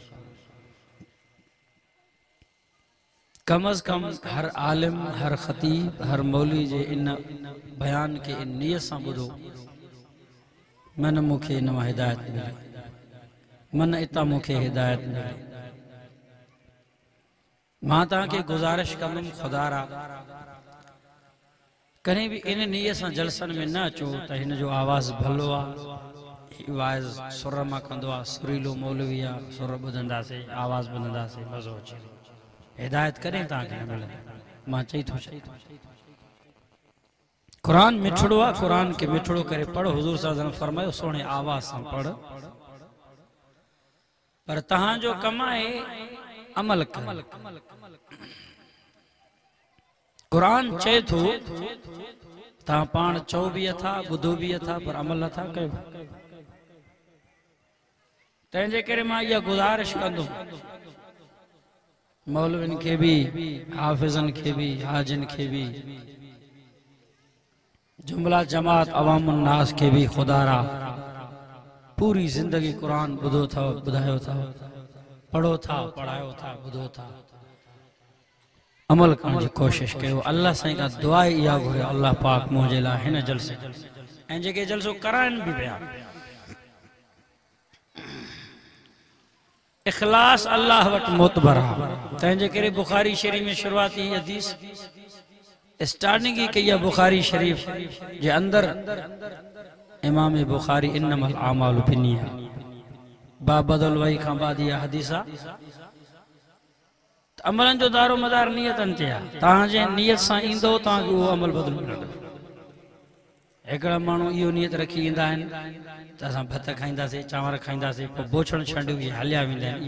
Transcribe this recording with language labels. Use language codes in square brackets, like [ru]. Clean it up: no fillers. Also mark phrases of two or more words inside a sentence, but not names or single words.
[sd] कम अज़ कम हर आलिम हर ख़तीब हर मौलवी जे इन बयान के इन नियत सां ॿुधो मन मूंखे इन मां हिदायत मिले मन इतां मूंखे हिदायत मिले। मां तव्हांखे गुज़ारिश कंदुमि खुदा रा कहीं भी इन नियत सां जलसन में न अचो त हिन जो आवाज़ भलो आहे वाइज़ सुर मां कंदो आहे सुरीलो मौलवी आहे सुर ॿुधंदासीं आवाज़ ॿुधंदासीं मज़ो अचे हिदायत कॾहिं तव्हांखे न मिलंदी। मां चई थो कुरान मिठड़ो आ, कुरान के मिठड़ो करे पढ़ो। हुजूर [ar] صلى الله عليه وسلم [sd] फरमायो सोने आवाज से पढ़, पर तहां जो कमाए अमल कर। कुरान चे थो ता पान चौ भी था, बुधो भी था, पर अमल था कयो। तंहिंजे करे मां इहा गुज़ारिश कंदुमि मौलविन के भी, हाफिज़न के भी, हाजिन के भी, जुमला जमात [ar] عوام الناس [sd] के भी, खुदारा पूरी जिंदगी कुरान बुधो था, बुधायो था, पढ़ो था, पढ़ायो था, बुधो था, अमल करण जी कोशिश कयो। अल्लाह साईं का दुआ इहा घुरे, अल्लाह पाक मुंहिंजे लाइ हिन जलसे ऐं जेके जलसो कराइनि बि पिया, इखलास अल्लाह वट मोतबर आहे। तंहिंजे करे बुखारी शरीफ में शुरुआती हदीस स्टार्टिंग ही कई आहे। बुखारी शरीफ जे अंदर इमाम बुखारी [ar] إنما الأعمال بالنية [sd] बाब बदल वही खां बाद इहा हदीस आहे। अमलन जो दारो मदार नियतन ते आहे। तहां जे नियत सां ईंदो तहां वो अमल बदल मिलंदो। एकड़ा माण्हू इहो नियत रखी ईंदा आहिनि त असां भत खाईंदासीं, चांवर खाईंदासीं, पोइ बोछड़ छंडियूं इहे हलिया वेंदा आहिनि।